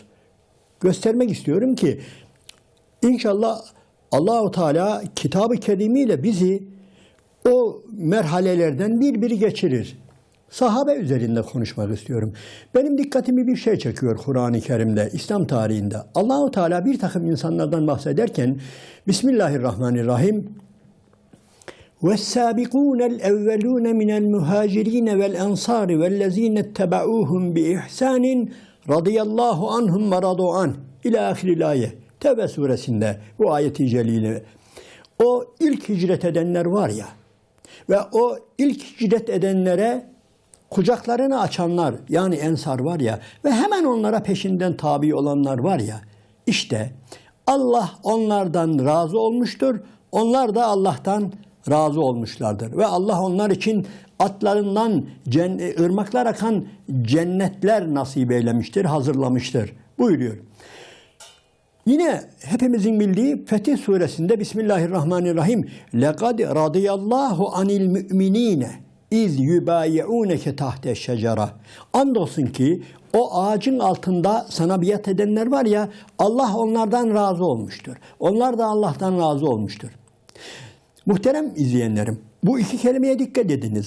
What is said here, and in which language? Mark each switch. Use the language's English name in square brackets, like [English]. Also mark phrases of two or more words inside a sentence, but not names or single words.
[Turkish] Göstermek istiyorum ki inşallah Allah-u Teala Kitab-ı Kerim'iyle bizi o merhalelerden bir geçirir. Sahabe üzerinde konuşmak istiyorum. Benim dikkatimi bir şey çekiyor Kur'an-ı Kerim'de, İslam tarihinde. Allah-u Teala bir takım insanlardan bahsederken [Arabic] Bismillahirrahmanirrahim وَالسَّابِقُونَ الْاَوَّلُونَ مِنَ الْمُهَاجِرِينَ وَالْاَنْصَارِ وَالَّذ۪ينَ اتَّبَعُوهُمْ بِإِحْسَانٍ رَضِيَ اللّٰهُ عَنْهُمْ وَرَضُوا عَنْهُ إلى آخر الآية. [Turkish] Tevbe suresinde bu ayeti celile. O ilk hicret edenler var ya ve o ilk hicret edenlere kucaklarını açanlar, yani ensar var ya ve hemen onlara peşinden tabi olanlar var ya, işte Allah onlardan razı olmuştur, onlar da Allah'tan razı olmuşlardır. Ve Allah onlar için atlarından ırmaklar akan cennetler nasip eylemiştir, hazırlamıştır buyuruyor. Yine hepimizin bildiği Fetih suresinde [Arabic] Bismillahirrahmanirrahim لَقَدْ رَضِيَ اللّٰهُ عَنِ الْمُؤْمِنِينَ إذ يبايعونك تحت الشجرة. [Turkish] Andolsun ki o ağacın altında sana biat edenler var ya, Allah onlardan razı olmuştur. Onlar da Allah'tan razı olmuştur. Muhterem izleyenlerim, bu iki kelimeye dikkat ediniz.